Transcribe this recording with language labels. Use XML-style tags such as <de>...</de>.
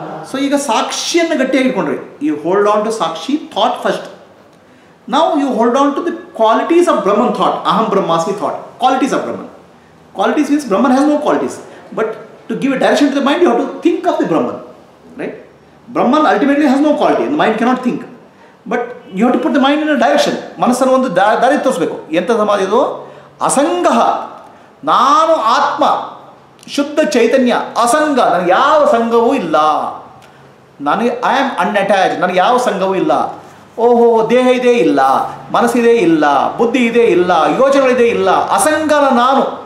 <kn>So ಈಗ ಸಾಕ್ಷಿಯನ್ನು ಗಟ್ಟಿಯಾಗಿ ಇಟ್ಕೊಂಡ್ರಿ.</kn> <en>You hold on to sakshi thought first. Now you hold on to the qualities of Brahman thought. Aham Brahmasmi thought. Qualities of Brahman. Qualities means Brahman has no qualities. But to give a direction to the mind, you have to think of the Brahman. Right? Brahman ultimately has no quality. The mind cannot think. But you have to put the mind in a direction.</en> <kn>ಮನಸ್ಸನ್ನು ಒಂದು ದಾರಿ ತೋರಿಸಬೇಕು. ಎಂಥ ಸಮಾಧಿ ಇದು? ಅಸಂಗಃ, ನಾನು ಆತ್ಮ, ಶುದ್ಧ ಚೈತನ್ಯ, ಅಸಂಗ, ನನಗೆ ಯಾವ ಸಂಘವೂ ಇಲ್ಲ. ನನಗೆ</kn> <en>I am unattached,</en> <kn>ನನಗೆ ಯಾವ ಸಂಘವೂ ಇಲ್ಲ. ಓಹೋ, ದೇಹ ಇದೆ ಇಲ್ಲ, ಮನಸ್ಸಿದೆ ಇಲ್ಲ, ಬುದ್ಧಿ ಇದೆ ಇಲ್ಲ, ಯೋಚನೆಗಳಿದೆ ಇಲ್ಲ, ಅಸಂಗನ ನಾನು.</kn>